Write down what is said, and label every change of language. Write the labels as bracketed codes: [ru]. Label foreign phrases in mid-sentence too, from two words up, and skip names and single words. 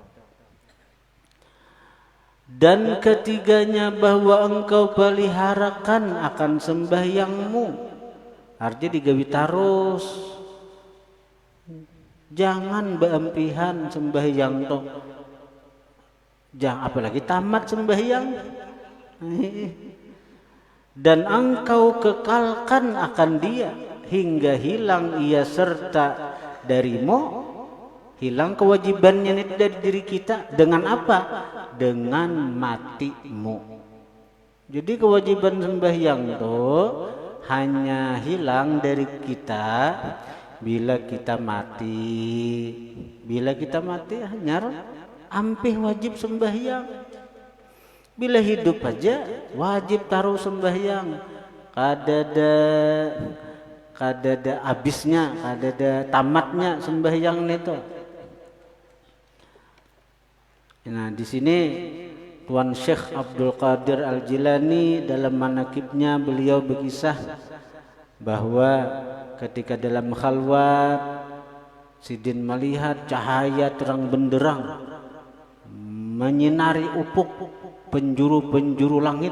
[id] Dan ketiganya bahwa engkau peliharakan akan sembahyangmu. [bjn] Artinya digawi terus. Jangan beempihan sembahyang toh. [id] Jangan apalagi tamat sembahyang. Dan engkau kekalkan akan dia hingga hilang ia serta darimu, hilang kewajibannya dari diri kita. Dengan apa? Dengan matimu. Jadi kewajiban sembahyang itu hanya hilang dari kita bila kita mati. [bjn] Bila kita mati hanya ampih wajib sembahyang. Bila hidup aja wajib taruh sembahyang. Kadada habisnya, kadada tamatnya sembahyang itu. [id] Nah, di sini Tuan Syekh Abdul Qadir Al-Jilani dalam manakibnya beliau berkisah bahwa ketika dalam khalwat Sidin melihat cahaya terang benderang menyinari ufuk penjuru-penjuru langit.